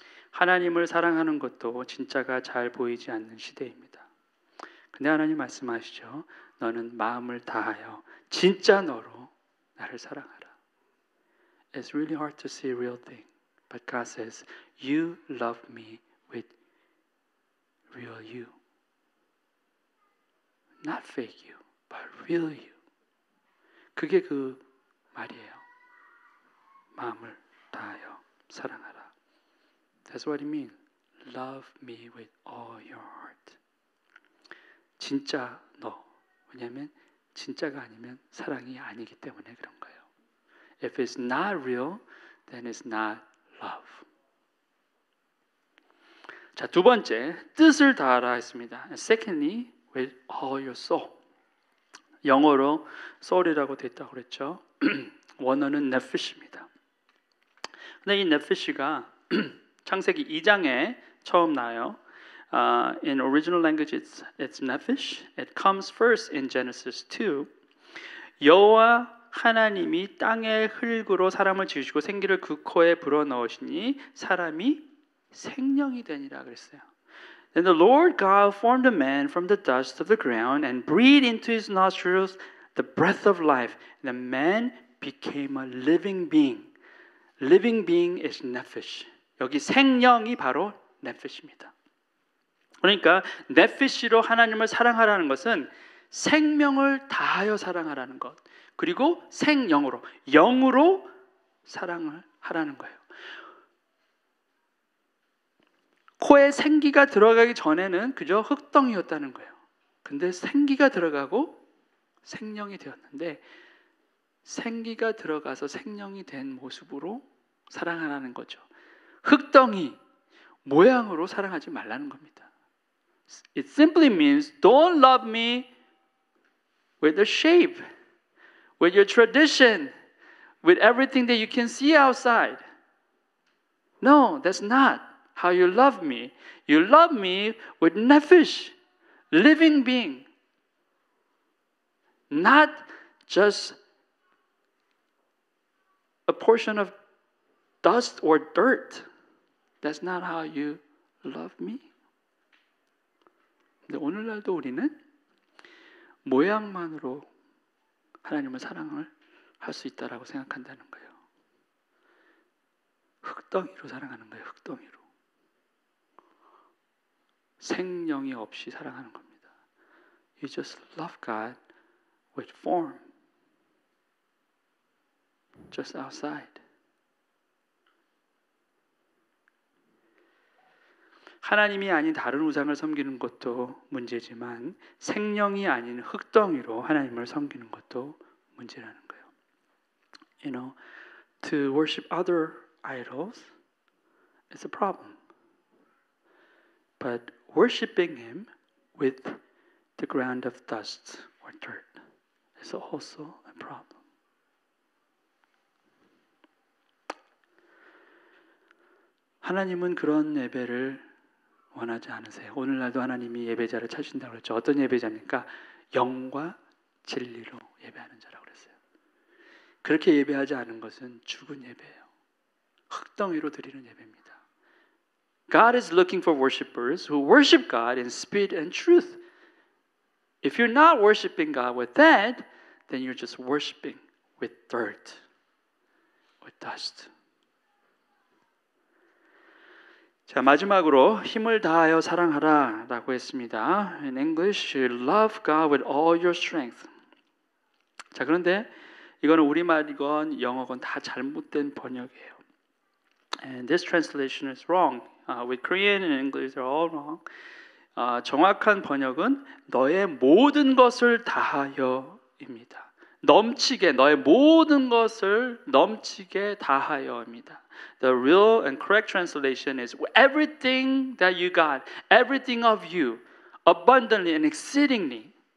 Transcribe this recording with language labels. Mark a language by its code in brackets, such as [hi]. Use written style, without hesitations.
[ko] 하나님을 사랑하는 것도 진짜가 잘 보이지 않는 시대입니다. 근데 하나님 말씀하시죠. 너는 마음을 다하여 진짜 너로 나를 사랑하라. [en] It's really hard to see real thing, but God says, "You love me with real you, not fake you, but real you." [ko] 그게 그 말이에요. 마음을 다하여 사랑하라. [en] That's what it means. Love me with all your heart. [ko] 진짜 너. 왜냐하면 진짜가 아니면 사랑이 아니기 때문에 그런 거예요. [en] If it's not real, then it's not love. [ko] 자, 두 번째, 뜻을 다하라 했습니다. [en] Secondly, with all your soul. [ko] 영어로 soul이라고 됐다고 그랬죠. 원어는 nephesh입니다. 근데 이 nephe시가 창세기 2장에 처음 나와요. [en] In original language, it's nephesh. It comes first in Genesis 2. [ko] 여호와 하나님이 땅의 흙으로 사람을 지으시고 생기를 그 코에 불어넣으시니 사람이 생명이 되니라 그랬어요. [en] Then the Lord God formed a man from the dust of the ground and breathed into his nostrils the breath of life. And the man became a living being. Living being is nephesh. [ko] 여기 생명이 바로 nephesh입니다. 그러니까 네피시로 하나님을 사랑하라는 것은 생명을 다하여 사랑하라는 것, 그리고 생영으로, 영으로 사랑을 하라는 거예요. 코에 생기가 들어가기 전에는 그저 흙덩이였다는 거예요. 근데 생기가 들어가고 생명이 되었는데, 생기가 들어가서 생명이 된 모습으로 사랑하라는 거죠. 흙덩이 모양으로 사랑하지 말라는 겁니다. [en] It simply means don't love me with the shape, with your tradition, with everything that you can see outside. No, that's not how you love me. You love me with nephesh, living being. Not just a portion of dust or dirt. That's not how you love me. [ko] 근데 오늘날도 우리는 모양만으로 하나님을 사랑을 할 수 있다라고 생각한다는 거예요. 흙덩이로 사랑하는 거예요. 흙덩이로. 생명이 없이 사랑하는 겁니다. [en] You just love God with form. Just outside. [ko] 하나님이 아닌 다른 우상을 섬기는 것도 문제지만 생명이 아닌 흙덩이로 하나님을 섬기는 것도 문제라는 거예요. [en] You know, to worship other idols is a problem. But worshiping Him with the ground of dust or dirt is also a problem. [ko] 하나님은 그런 예배를 원하지 않으세요. 오늘날도 하나님이 예배자를 찾으신다고 그랬죠. 어떤 예배자입니까? 영과 진리로 예배하는 자라고 그랬어요. 그렇게 예배하지 않은 것은 죽은 예배예요. 흙덩이로 드리는 예배입니다. [en] God is looking for worshipers who worship God in spirit and truth. If you're not worshiping God with that, then you're just worshiping with dirt, with dust. [ko] 자, 마지막으로 힘을 다하여 사랑하라 라고 했습니다. [en] In English, love God with all your strength. [ko] 자, 그런데 이거는 우리말이건 영어건 다 잘못된 번역이에요. [en] And this translation is wrong. With Korean and English are all wrong. [ko] 정확한 번역은 너의 모든 것을 다하여입니다. 넘치게, 너의 모든 것을 넘치게 다하여입니다. [en] The real and correct translation is everything that you got, everything of you, abundantly and exceedingly.